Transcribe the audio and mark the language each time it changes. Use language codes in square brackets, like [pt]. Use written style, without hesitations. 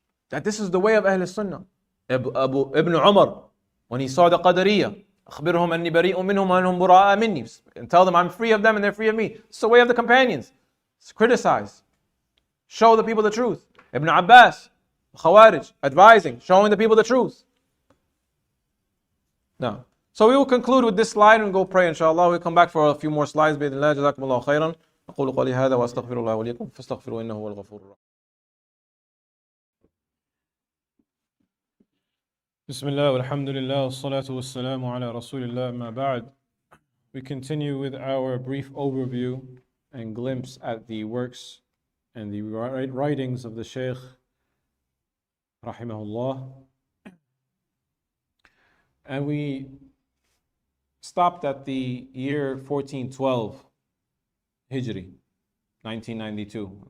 [en] That this is the way of Ahl Sunnah. Ibn Umar, when he saw the Qadariyah, [ar] أخبرهم أني بريء منهم وأنهم براء مني, [en] and tell them I'm free of them and they're free of me. It's the way of the companions. It's criticize. Show the people the truth. Ibn Abbas, Khawarij, advising, showing the people the truth. Now, so we will conclude with this slide and go pray inshallah. We'll come back for a few more slides. [ar] بإذن الله. جزاكم الله خيرا. أقول قولي هذا وأستغفر الله وليكم فاستغفروا إنه هو الغفور الرحيم. بسم الله والحمد لله والصلاة والسلام على رسول الله ما بعد. [en] We continue with our brief overview and glimpse at the works and the writings of the Shaykh rahimahullah. And we stopped at the year 1412 Hijri, 1992.